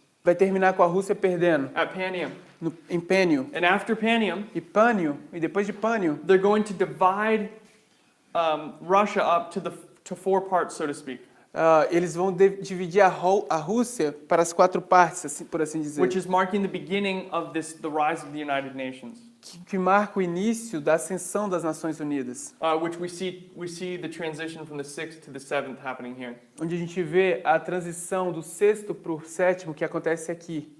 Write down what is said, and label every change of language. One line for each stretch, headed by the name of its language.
Portuguese: vai terminar com a Rússia perdendo
English: at Panium.
Portuguese: em Pênio.
English: And after Panium,
Portuguese: E Pânio, e depois de Pânio,
English: they're going to divide Russia up to 4 parts, so to speak,
Portuguese: eles vão dividir a Rússia para as 4 partes, assim, por assim dizer,
English: which is marking the beginning of the rise of the United Nations,
Portuguese: que marca o início da ascensão das Nações Unidas,
English: which we see the transition from the 6th to the 7th happening here.
Portuguese: onde a gente vê a transição do 6º para o 7º que acontece aqui.